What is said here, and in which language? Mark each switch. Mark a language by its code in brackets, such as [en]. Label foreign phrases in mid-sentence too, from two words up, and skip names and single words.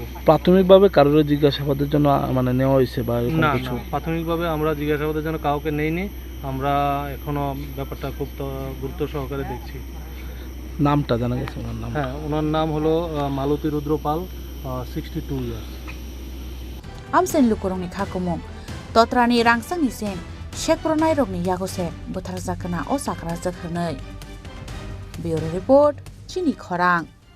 [bn] প্রাথমিকভাবে কারোর জিজ্ঞাসাবাদের জন্য মানে নেওয়া হয়েছে বা এরকম না কিছু? না, প্রাথমিকভাবে আমরা জিজ্ঞাসাবাদের জন্য কাউকে নেইনি। আমরা এখনো ব্যাপারটা খুব গুরুত্ব সহকারে দেখছি। নামটা জানা গেছে ওনার নাম? হ্যাঁ, ওনার নাম হলো মালতী রুদ্র পাল, 62 ইয়ার্স। [trp] Amsen lukurongni khakumung totrani rangsangni sen shekpronai rokni yagose buthar zakana o sakra jakhnai. [en] Bureau report Chini Khorang.